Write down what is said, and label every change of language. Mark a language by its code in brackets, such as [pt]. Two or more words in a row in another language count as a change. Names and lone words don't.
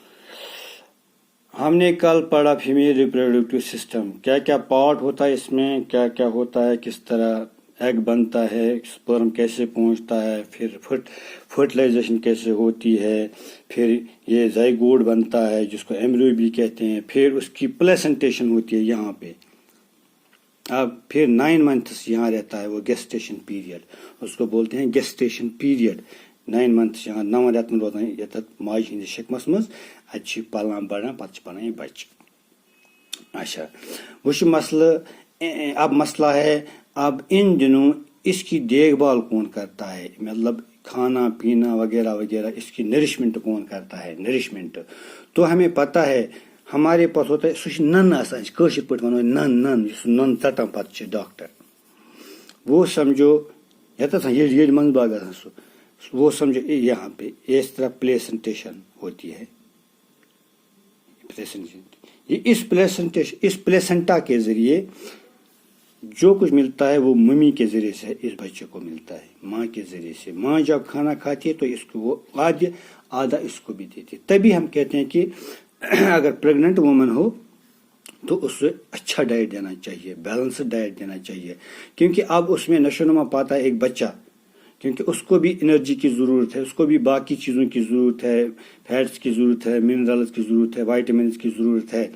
[ur] ہم نے کل پڑھا [en] female reproductive system, [ur] کیا کیا پارٹ ہوتا ہے اس میں، کیا کیا ہوتا ہے، کس طرح ایگ بنتا ہے، سپرم کیسے پہنچتا ہے، پھر فرٹیلائزیشن کیسے ہوتی ہے، پھر یہ زائگوٹ بنتا ہے جس کو ایمبریو بھی کہتے ہیں، پھر اس کی پلیسنٹیشن ہوتی ہے یہاں پہ، اب پھر 9 months یہاں رہتا ہے وہ [en] gestation period, [ur] اس کو بولتے ہیں [en] gestation period. [ks] 9 months یہاں 9 رٮ۪تن روزان یتھ ماجہِ ہٕنٛدِس شکمس منٛز، اتہِ چھِ پلان بڑان، پتہٕ چھِ بنان یہ بچہ۔ [ur] اچھا وہ مسئلہ، اب مسئلہ ہے اب ان دنوں اس کی دیکھ بھال کون کرتا ہے، مطلب کھانا پینا وغیرہ وغیرہ، اس کی نرشمنٹ کون کرتا ہے، نرشمنٹ تو ہمیں پتہ ہے ہمارے پاس ہوتا ہے [ks] سہ نن آسان، کٲشِر پٲٹھۍ ونو نن یُس نن ژٹان پتہٕ چھِ ڈاکٹر، [ur] وہ سمجھو [ks] یتھ یہ منٛز باغ آسان سُہ [ur] وہ سمجھو یہاں پہ اس طرح پلیسنٹیشن ہوتی ہے، یہ اس پلیسنٹا کے ذریعے جو کچھ ملتا ہے وہ ممی کے ذریعے سے اس بچے کو ملتا ہے، ماں کے ذریعے سے۔ ماں جب کھانا کھاتی ہے تو اس کو وہ آدھا اس کو بھی دیتی ہے، تبھی ہم کہتے ہیں کہ اگر [en] pregnant woman [ur] ہو تو اس سے اچھا ڈائٹ دینا چاہیے، [en] balanced diet [ur] دینا چاہیے، کیونکہ اب اس میں نشو نما پاتا ہے ایک بچہ، کیونکہ اس کو بھی انرجی کی ضرورت ہے، اس کو بھی باقی چیزوں کی ضرورت ہے، فیٹس کی ضرورت ہے، منرلز کی ضرورت ہے، وائٹامنس کی ضرورت ہے۔